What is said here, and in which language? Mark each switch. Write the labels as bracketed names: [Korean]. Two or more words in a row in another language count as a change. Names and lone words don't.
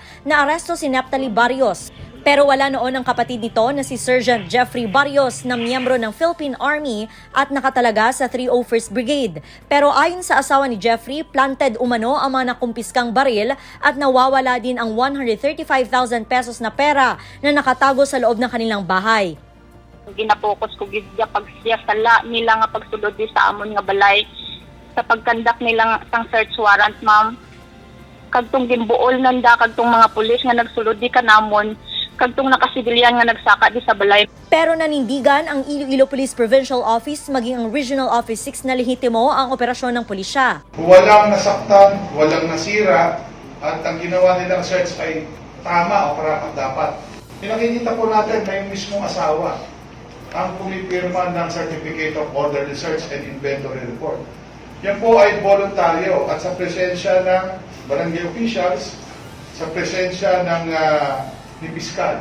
[Filipino] Naaresto si Neptali Barrios. Pero wala noon ang kapatid nito na si Sergeant Jeffrey Barrios na miyembro ng Philippine Army at nakatalaga sa 301st Brigade. Pero ayon sa asawa ni Jeffrey, planted umano ang mga nakumpiskang baril at nawawala din ang 135,000 pesos na pera na nakatago sa loob ng kanilang bahay. [Hiligaynon] Ginapokus ko gidya pag siya sala nila nga pagsulod di sa amon nga balay sa pagkandak nila sang search warrant, ma'am. Kagtong gimbuol nanda kagtong mga pulis nga nagsulod di kanamon kagtong nakasibilyan nga nagsaka di sa balay. [Filipino] Pero nanindigan ang Iloilo Police Provincial Office maging ang Regional Office 6 na lehitimo ang operasyon ng pulisya. Walang nasaktan, walang nasira, at ang ginawa nilang search ay tama o karapat-dapat. Pinakikita po natin na yung mismong asawa ang pumipirma ng Certificate of Orderly Search and Inventory Report. Yan po ay voluntaryo at sa presensya ng barangay officials, sa presensya ng ni Piskal.